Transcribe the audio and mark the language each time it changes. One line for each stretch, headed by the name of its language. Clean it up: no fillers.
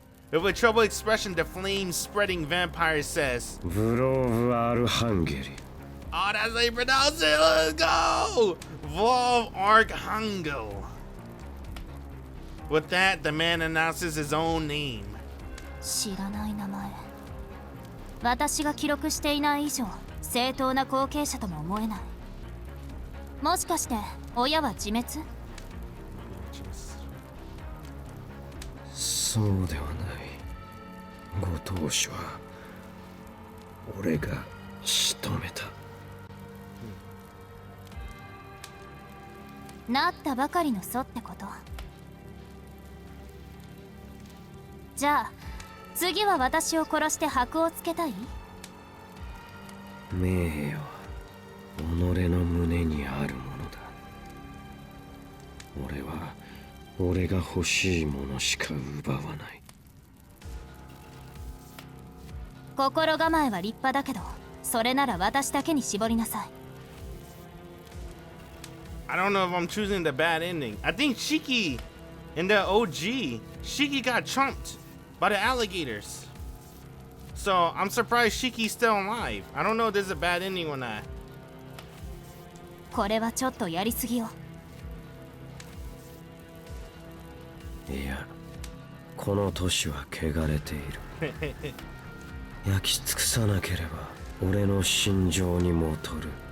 English: With a troubled expression, the flame-spreading vampire says, Vlov Arhangeli. Oh, that's how you pronounce it. Let's go. Vlov Archangel. With that, the man announces his own name.
Japanese: 知らない名前。私が記録していない以上正当な後継者とも思えない。もしかして親は自滅？そうではない。ご当主は俺が仕留めた。なったばかりの祖ってこと。じゃあ次は私を殺して箔をつけたい？名誉は己の胸にあるものだ。俺は俺が欲しいものしか奪わない。心構えは立派だけどそれなら私だけに絞りなさい。
English: I don't know if I'm choosing the bad ending. I think Shiki in the OG, Shiki got trumped by the alligators. So I'm surprised Shiki's still alive. I don't know if there's a bad ending or not.
Japanese: これはちょっとやりすぎよ。いや、この都市は汚れている。焼き尽くさなければ俺の心情に戻る。